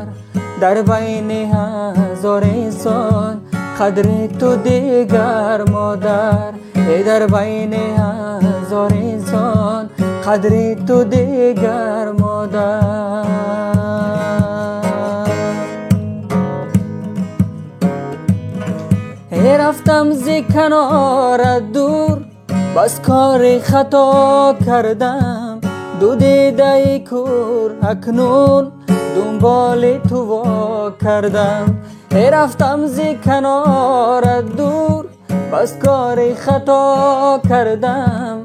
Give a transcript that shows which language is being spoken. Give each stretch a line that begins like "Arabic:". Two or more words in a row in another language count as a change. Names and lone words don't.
Tajik: дар байни ҳазор инсон қадри ту дигар модар, дар байни ҳазор инсон қадри ту дигар модар.
Persian: رفتم ز کنارت دور، بس کار خطا کردم. دو دیده کور اکنون دنبال تو وا کردم. رفتم ز کنارت دور، بس کار خطا کردم.